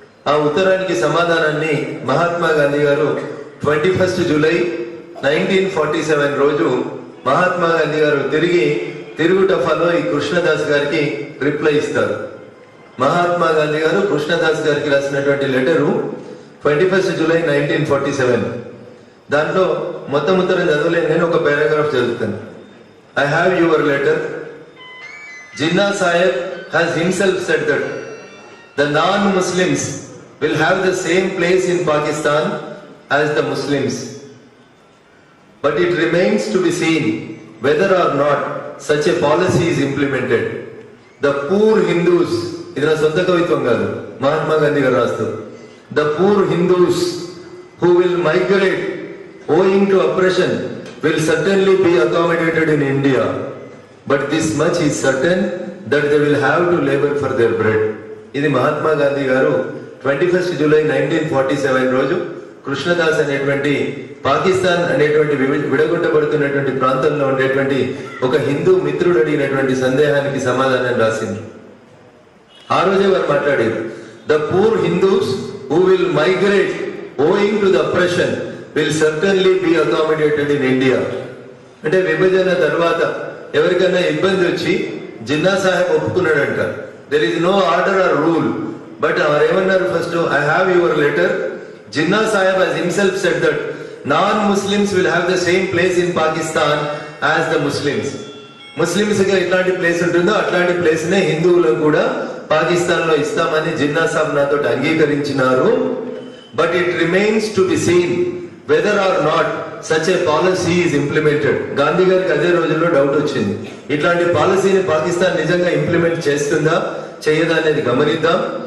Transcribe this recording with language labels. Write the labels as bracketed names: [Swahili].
[Telugu] ఆ ఉత్తరానికి సమాధానాన్ని మహాత్మా గాంధీ గారు 21 జూలై 1947 రోజు మహాత్మా గాంధీ గారు తిరుగుటఫాలో ఈ కృష్ణదాస్ గారికి రిప్లై ఇస్తారు. మహాత్మా గాంధీ గారు కృష్ణదాస్ గారికి రాసినటువంటి లెటరు 21 జూలై 1947. దాంట్లో మొత్తం ఉత్తరం చదవలేను, నేను ఒక పారాగ్రాఫ్ చదువుతాను. [English] I have your letter. Jinnah Sahib has himself said that the non-Muslims will have the same place in Pakistan as the Muslims. But it remains to be seen whether or not such a policy is implemented. The poor Hindus, [Telugu] idina sodda kavitvam gaadu, Mahatma Gandhi garu rastaru. [English] The poor Hindus who will migrate owing to oppression will certainly be accommodated in India. But this much is certain that they will have to labor for their bread. [Telugu] ఇది మహాత్మా గాంధీ గారు 21 July 1947 రోజు కృష్ణదాస్ అనేటువంటి పాకిస్తాన్ అనేటువంటి విడగొట్టబడుతున్నటువంటి ప్రాంతంలో ఉండేటువంటి ఒక హిందూ మిత్రుడు అడిగినటువంటి సందేహానికి సమాధానం రాసింది. ఆ రోజే వారు మాట్లాడారు, [English] The poor Hindus who will migrate owing to the oppression will certainly be accommodated in India. [Telugu] అంటే విభజన తర్వాత ఎవరికైనా ఇబ్బంది వచ్చి Jinnah Saheb ఒప్పుకున్నాడంట. [English] there is no order or rule, but [Telugu] వారు ఏమన్నారు, [English] First I have your letter. Jinnah Sahib has himself said that non-Muslims will have the same place in Pakistan as the Muslims. [Telugu] Muslims గా ఎట్లాంటి ప్లేస్ ఉంటుందో అట్లాంటి ప్లేస్ నే హిందువులకు కూడా పాకిస్తాన్ లో ఇస్తామని జిన్నా సాబ్ నాతో అంగీకరించినారు. [English] But it remains to be seen whether or not such a policy is implemented. [Telugu] Gandhi గారికి అదే రోజుల్లో డౌట్ వచ్చింది, ఇట్లాంటి పాలసీని పాకిస్తాన్ నిజంగా ఇంప్లిమెంట్ చేస్తుందా చేయదా అనేది గమనిద్దాం.